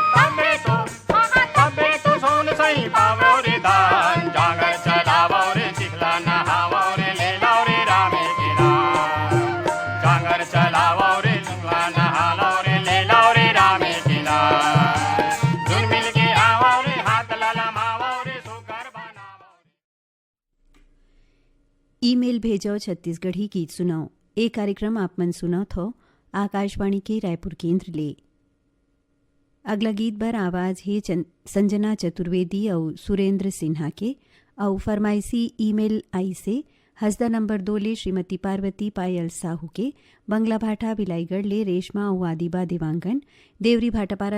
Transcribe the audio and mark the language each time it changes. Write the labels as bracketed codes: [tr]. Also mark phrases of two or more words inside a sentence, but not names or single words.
[hne] तबे तो सोन सही पावो रे दान, जांगर चलावो रे चिखला नहावो रे ले लो रे रामे के नाम। जांगर चलावो रे चिखला नहालो रे ले लो रे रामे के नाम। धुन मिल के आवो रे हाथ ललमावो रे सुकर बनावो। ईमेल भेजो छत्तीसगढ़ी गीत सुनाओ। ये कार्यक्रम आप मन सुना थो आकाशवाणी के रायपुर केंद्र ले। अगला गीत बर आवाज है संजना चतुर्वेदी और सुरेंद्र सिन्हा के और फरमाइशी ईमेल आई से हसदा नंबर 2 ले श्रीमती पार्वती पायल साहू के, बंगला भाटा बिलाईगढ़ ले रेशमा और आदिबा देवांगन, देवरी भाटापारा